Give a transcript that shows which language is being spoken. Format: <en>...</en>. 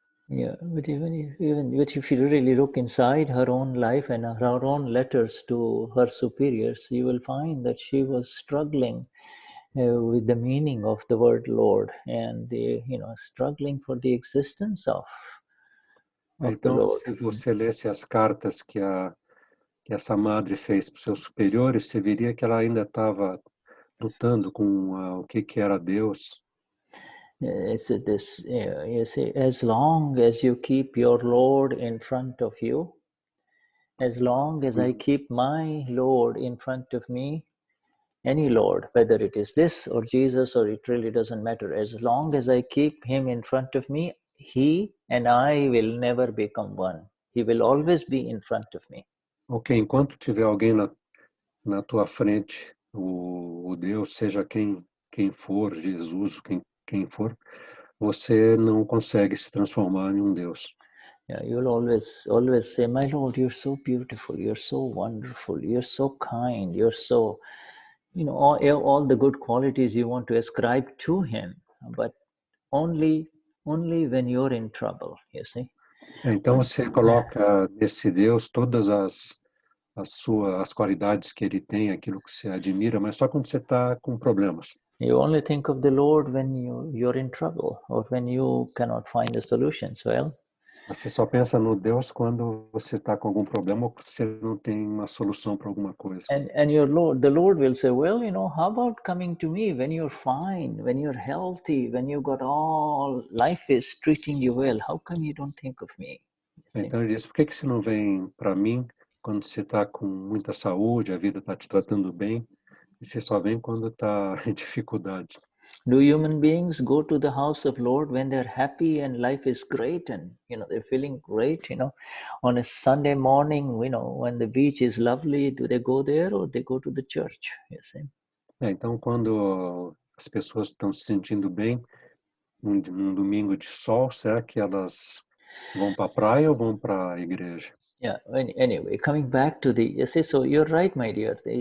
<en>Yeah, but if you really look inside her own life and her own letters to her superiors, you will find that she was struggling with the meaning of the word Lord, and struggling for the existence of</en> <pt>Então,</pt> <en>the Lord.</en> <pt>Se você lesse as cartas que essa madre fez para os seus superiores, você veria que ela ainda estava lutando com o que era Deus.</pt> <en>You see, as long as you keep your Lord in front of you, as long as I keep my Lord in front of me, any Lord, whether it is this or Jesus, or it really doesn't matter, as long as I keep him in front of me, he and I will never become one. He will always be in front of me.</en> <pt>Ok, enquanto tiver alguém na tua frente, o Deus, seja quem for, Jesus, quem for, você não consegue se transformar em um Deus.</pt> <en>Yeah, you'll always say, my Lord, you're so beautiful, you're so wonderful, you're so kind, you're so, all the good qualities you want to ascribe to him, but only when you're in trouble, you see.</en> <pt>Então você coloca nesse Deus todas as qualidades que ele tem, aquilo que você admira, mas só quando você está com problemas.</pt> <en>You only think of the Lord when you're in trouble or when you cannot find the solutions. Well,</en> <pt>você só pensa no Deus quando você está com algum problema ou você não tem uma solução para alguma coisa.</pt> <en>And the Lord will say, well, how about coming to me when you're fine, when you're healthy, when you got all, life is treating you well. How come you don't think of me?</en> <pt>Então ele diz, por que você não vem para mim quando você está com muita saúde, a vida está te tratando bem, e você só vem quando está em dificuldade?</pt> <en>Do human beings go to the house of Lord when they're happy and life is great and they're feeling great? On a Sunday morning, when the beach is lovely, do they go there or they go to the church? You see?</en> <pt>Então quando as pessoas estão se sentindo bem, num domingo de sol, será que elas vão para a praia ou vão para a igreja?</pt> <en>Yeah. Anyway, coming back to so you're right, my dear.</en>